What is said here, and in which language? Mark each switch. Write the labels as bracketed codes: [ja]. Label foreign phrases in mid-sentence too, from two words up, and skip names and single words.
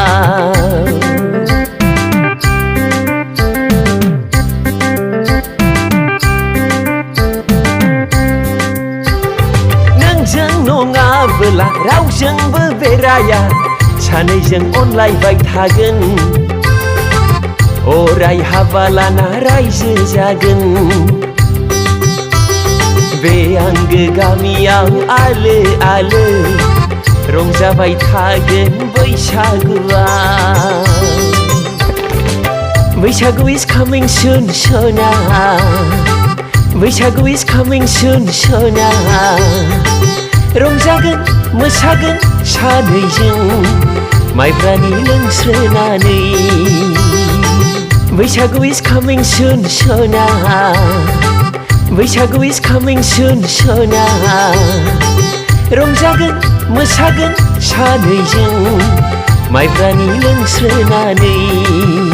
[brx] नङाबोला रावजोंबो बेराया सानैजों अनलायबाय थागोन अराय हाबा लाना रायजो जागोन बे आंगो गामियाव आलो आलो रंजाबाय थागोन बैसागुआ [en] Bwisagu is coming soon, sona. Bwisagu is coming soon, sona. [brx] रंजागोन मोसागोन सानैजों माइब्रानि लोंस्रोनानै [en] Bwisagu is coming soon, sona. Bwisagu is coming soon, sona. [brx] रंजागोन मोसागोन सानैजों माइब्रानि लोंस्रोनानै